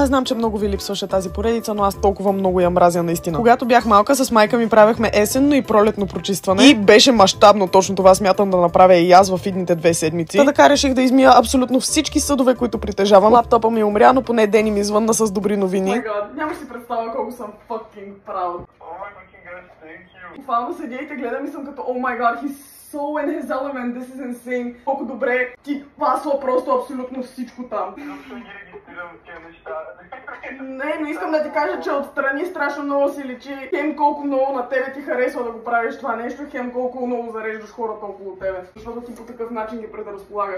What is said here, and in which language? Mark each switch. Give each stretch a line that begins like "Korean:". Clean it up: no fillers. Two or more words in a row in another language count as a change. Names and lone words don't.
Bulgarian: Знам, че много ви липсваше тази поредица, но аз толкова много я мразя наистина. Когато бях малка, с майка ми правехме есенно и пролетно прочистване. И беше мащабно, точно това смятам да направя и аз в идните 2 седмици. Така реших да измия абсолютно всички съдове, които притежавам. Лаптопа ми умря, но поне Дени ми звънна с добри новини.
English: Oh my God,
Bulgarian: нямаш си представа колко съм
English: fucking proud.
Bulgarian: Буквално седя и те гледам и съм като
English: oh my God, he's so in his element, this is insane.
Bulgarian: Колко добре ти пасва просто абсолютно всичко там. Не, но искам да ти кажа, че отстрани страшно много си личи. Хем колко много на тебе ти харесва да го правиш това нещо, хем колко много зареждаш хората около тебе. Защото ти по такъв начин ги предразполагаш.